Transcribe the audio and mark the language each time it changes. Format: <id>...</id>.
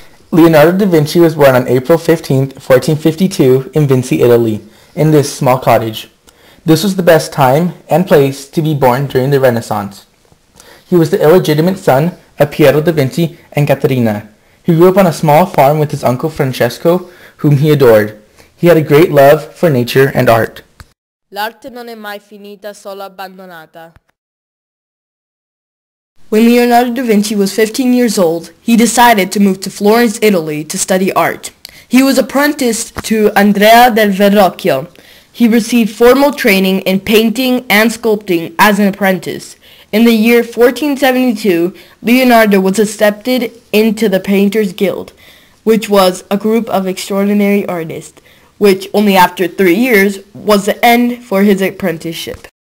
<en>Leonardo da Vinci was born on April 15, 1452 in Vinci, Italy, in this small cottage. This was the best time and place to be born during the Renaissance. He was the illegitimate son of Piero da Vinci and Caterina. He grew up on a small farm with his uncle Francesco, whom he adored. He had a great love for nature and art.</en> <it>L'arte non è mai finita, solo abbandonata.</it> <en>When Leonardo da Vinci was 15 years old, he decided to move to Florence, Italy to study art. He was apprenticed to Andrea del Verrocchio. He received formal training in painting and sculpting as an apprentice. In the year 1472, Leonardo was accepted into the Painters Guild, which was a group of extraordinary artists, which only after 3 years was the end for his apprenticeship.</en>